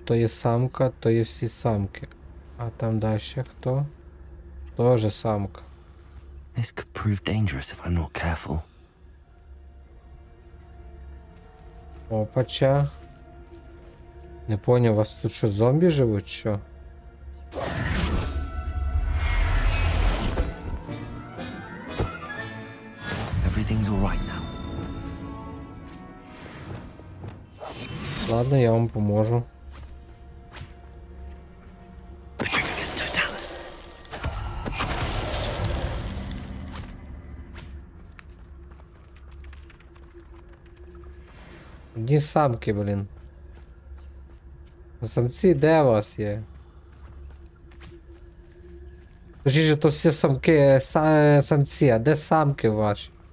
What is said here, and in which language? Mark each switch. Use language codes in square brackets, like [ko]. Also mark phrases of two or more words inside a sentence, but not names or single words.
[uk] То є самка, то є всі самки. А там далі хто? Тоже самка. [en] This could prove dangerous if I'm not careful. [uk] Опача. Не поняв, у вас тут що, зомбі живуть, що? [en] Everything's all right now. [uk] Ладно, я вам поможу. [la] Petrificus totalis. [uk] Одні самки, блін. Самці де у вас є? Точніше, то всі самки, самці, а де самки ваші?